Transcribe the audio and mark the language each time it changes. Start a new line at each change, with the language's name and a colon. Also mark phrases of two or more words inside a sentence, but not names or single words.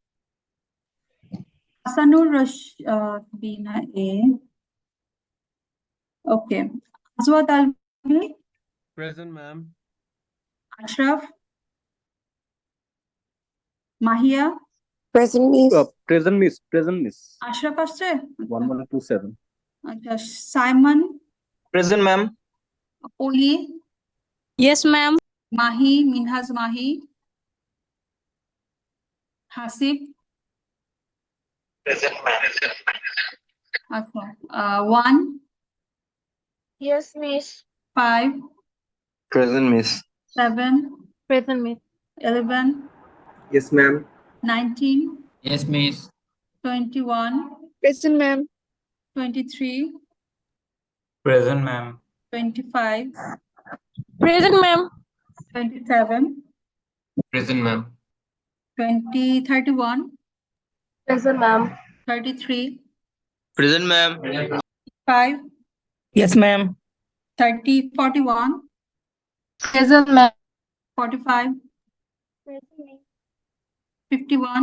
Bangla: হাসানুর বিনা এ, ওকে। আজওয়াদ আলভি,
English: Present, ma'am.
Bangla: আশরাফ, মাহিয়া,
English: Present Miss. Present, miss. Present, miss.
Bangla: আশরাফ আসছে? 1127. আচ্ছা, সাইমন,
English: Present, ma'am.
Bangla: অলি,
English: Yes ma'am.
Bangla: মাহি, মিনহাজ মাহি, হাসিব,
English: Present, ma'am.
Bangla: আচ্ছা, 1,
English: Yes, Miss. 5, Present, miss. 7, Present miss. 11, Yes, ma'am. 19, Yes, miss. 21, Present ma'am. 23, Present, ma'am. 25, Present ma'am. 27, Present, ma'am. 31, Present, ma'am. 33, Present, ma'am. 5, Yes, ma'am. 30, 41, Present, ma'am. 45, 51,